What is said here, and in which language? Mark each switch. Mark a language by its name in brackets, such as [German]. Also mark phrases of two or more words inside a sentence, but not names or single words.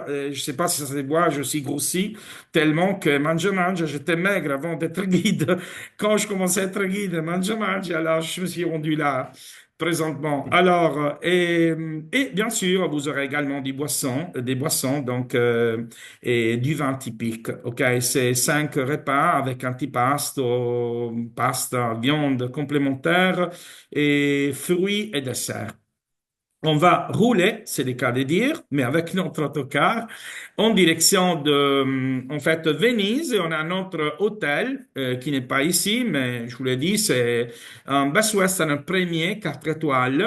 [French] Je sais pas si ça se voit, je suis grossi tellement que [Italian] Mangia Mangia, [French] j'étais maigre avant d'être guide. Quand je commençais à être guide, [Italian] Mangia Mangia, [French] alors je me suis rendu là présentement. Alors, et bien sûr, vous aurez également des boissons, donc, et du vin typique. OK, c'est 5 repas avec antipasto, pasta, viande complémentaire et fruits et desserts. On va rouler, c'est le cas de dire, mais avec notre autocar, en direction en fait, Venise. Et on a notre hôtel, qui n'est pas ici, mais je vous l'ai dit, c'est un Best Western premier 4 étoiles.